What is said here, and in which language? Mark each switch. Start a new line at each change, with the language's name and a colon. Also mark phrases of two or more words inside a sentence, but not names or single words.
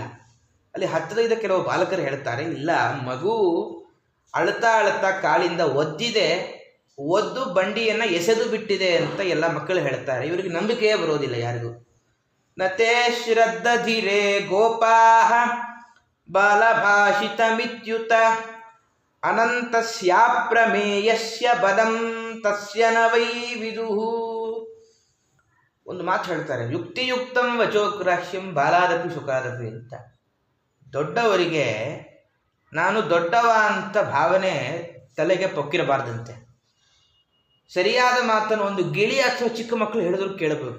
Kannada: ಅಲ್ಲಿ ಹತ್ತಿರದ ಕೆಲವು ಬಾಲಕರು ಹೇಳ್ತಾರೆ, ಇಲ್ಲ, ಮಗು ಅಳ್ತಾ ಅಳ್ತಾ ಕಾಲಿಂದ ಒದ್ದಿದೆ, ಒದ್ದು ಬಂಡಿಯನ್ನು ಎಸೆದು ಬಿಟ್ಟಿದೆ ಅಂತ ಎಲ್ಲ ಮಕ್ಕಳು ಹೇಳ್ತಾರೆ. ಇವರಿಗೆ ನಂಬಿಕೆಯೇ ಬರೋದಿಲ್ಲ ಯಾರಿಗೂ.
Sanskrit: ನತೇ ಶ್ರದ್ಧಧಿರೇ ಗೋಪಾಃ ಬಾಲಭಾಷಿತಮಿತ್ಯುತ ಅನಂತಸ್ಯಾಪ್ರಮೇಯಸ್ಯ ಬಲಂ ತಸ್ಯ ನ ವೈ ವಿದುಃ.
Kannada: ಒಂದು ಮಾತು ಹೇಳ್ತಾರೆ,
Sanskrit: ಯುಕ್ತಿಯುಕ್ತಂ ವಚೋಗ್ರಾಹ್ಯಂ ಬಾಲಾದಪಿ ಸುಖಾದಪಿ
Kannada: ಅಂತ. ದೊಡ್ಡವರಿಗೆ ನಾನು ದೊಡ್ಡವ ಅಂತ ಭಾವನೆ ತಲೆಗೆ ಪೊಕ್ಕಿರಬಾರ್ದಂತೆ. ಸರಿಯಾದ ಮಾತನ್ನು ಒಂದು ಗಿಳಿ ಅಥವಾ ಚಿಕ್ಕ ಮಕ್ಕಳು ಹೇಳಿದ್ರು ಕೇಳಬೇಕು.